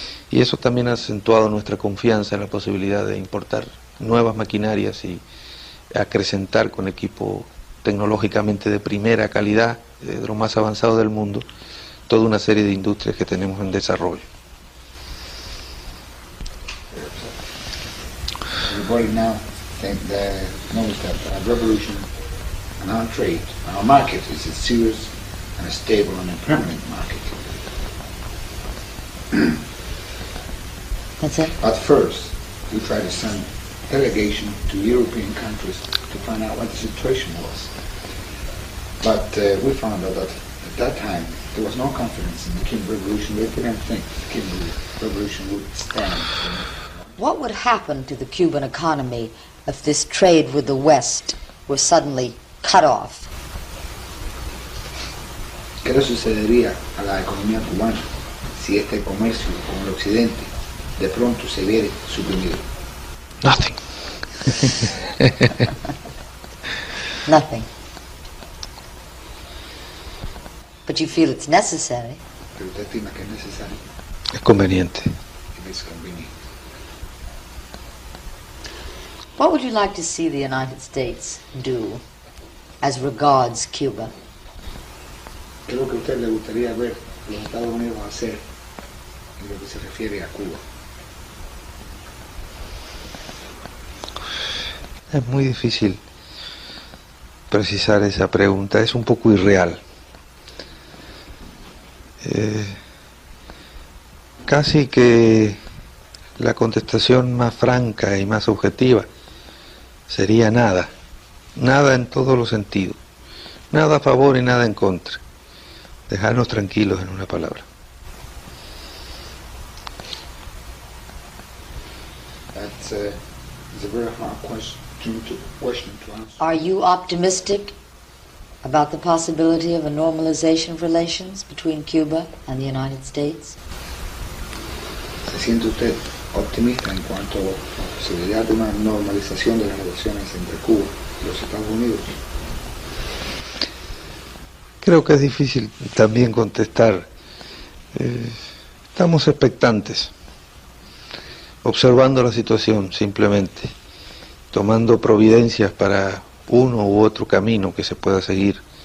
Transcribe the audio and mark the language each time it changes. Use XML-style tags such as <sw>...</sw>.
<es>Y eso también ha acentuado nuestra confianza en la posibilidad de importar nuevas maquinarias y acrecentar con equipo tecnológicamente de primera calidad, de lo más avanzado del mundo, toda una serie de industrias que tenemos en desarrollo.</es> <en>Everybody now knows that our revolution and our trade, our market is a serious and a stable and a permanent market. That's it? At first, we tried to send delegation to European countries to find out what the situation was. But we found out that at that time there was no confidence in the Cuban Revolution. They didn't think the Cuban Revolution would stand. What would happen to the Cuban economy if this trade with the West were suddenly cut off?</en> <es>¿Qué le sucedería a la economía cubana si este comercio con el occidente de pronto se viera suprimido?</es> <en>Nothing. Nothing. But you feel it's necessary.</en> <es>Pero usted estima que es necesario. Es conveniente.</es> <en>It is convenient. What would you like to see the United States do as regards Cuba?</en> <es>¿Qué es lo que a usted le gustaría ver a los Estados Unidos hacer en lo que se refiere a Cuba? Es muy difícil precisar esa pregunta, es un poco irreal. Casi que la contestación más franca y más objetiva sería nada, nada en todos los sentidos, nada a favor y nada en contra, dejarnos tranquilos en una palabra.</es> <en>That's it's a very hard question to answer. Are you optimistic about the possibility of a normalization of relations between Cuba and the United States?</en> <es>¿Se siente usted optimista en cuanto a la posibilidad de una normalización de las relaciones entre Cuba y los Estados Unidos? Creo que es difícil también contestar. Estamos expectantes, observando la situación simplemente, tomando providencias para uno u otro camino que se pueda seguir.</es>